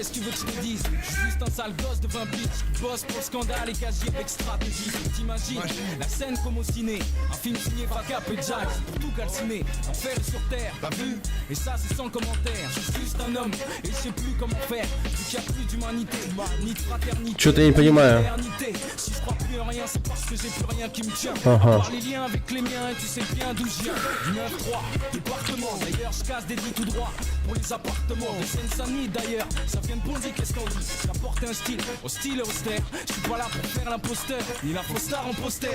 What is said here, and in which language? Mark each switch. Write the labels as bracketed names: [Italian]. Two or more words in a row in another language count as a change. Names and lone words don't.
[French] Je suis juste un sale gosse de 20 piges qui bosse pour le scandale et casier avec stratégie. T'imagines la scène comme au ciné, un film signé Vacap et Jack pour tout calciner. Enfer est sur terre, t'as vu? Et ça c'est sans commentaire. Je suis juste un homme et je sais plus comment faire. Vu qu'il n'y a plus d'humanité, ni de fraternité. [Russian] Что-то я не понимаю. [French] Si je crois plus en rien, c'est parce que j'ai plus rien qui me tient. Ага. Par les liens avec les miens et tu sais bien d'où je viens. Du 9-3, département. D'ailleurs, je casse des lits tout droit pour les appartements. Des Seine-Saint-Denis d'ailleurs, ça vient de Bondy, qu'est-ce qu'on dit? J'apporte un style, au style austère. Je suis pas là pour faire l'imposteur, ni l'impostar en poster.